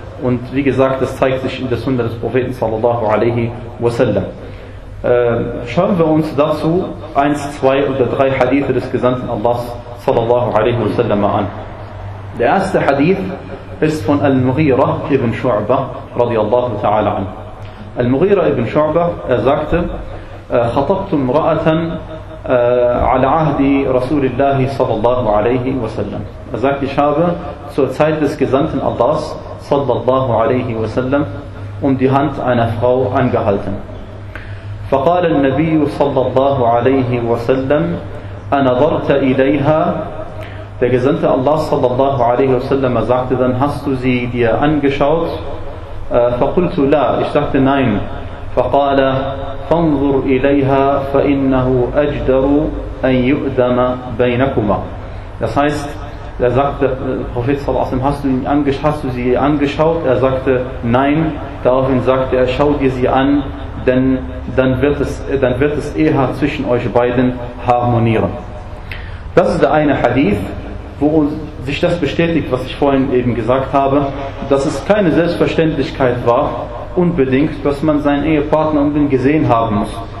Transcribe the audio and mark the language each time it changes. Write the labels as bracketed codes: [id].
[de] Und wie gesagt, das zeigt sich in der Sunna des Propheten sallallahu alaihi wasallam. Schauen wir uns dazu 1, 2 oder 3 Hadithe des Gesandten Allahs sallallahu alaihi wasallam an. Der erste Hadith ist von Al-Mughira ibn Shu'ba radiallahu ta'ala an. [ar] Al-Mughira ibn Shu'ba, [de] er sagte: [ar] خطبت امرأة على عهد رسول الله صلى الله عليه وسلم. [de] Er sagte, ich habe zur Zeit des Gesandten Allahs صلى الله عليه وسلم die Hand einer Frau angehalten. [ar] فقال النبي صلى الله عليه وسلم أنظرت إليها. [de] Der Gesandte Allah صلى الله عليه وسلم sagte dann, hast du sie dir angeschaut? [ar] فقلت لا. [de] Ich sagte nein. [ar] فقال فانظر إليها فإنه أجدر أن يؤذن بينكما. [de] Das heißt, er sagte, Prophet sallallahu alaihi wa sallam, hast du sie angeschaut? Er sagte nein. Daraufhin sagte er, schau dir sie an, denn dann wird es eher zwischen euch beiden harmonieren. Das ist der eine Hadith, wo sich das bestätigt, was ich vorhin eben gesagt habe, dass es keine Selbstverständlichkeit war, unbedingt, dass man seinen Ehepartner unbedingt gesehen haben muss.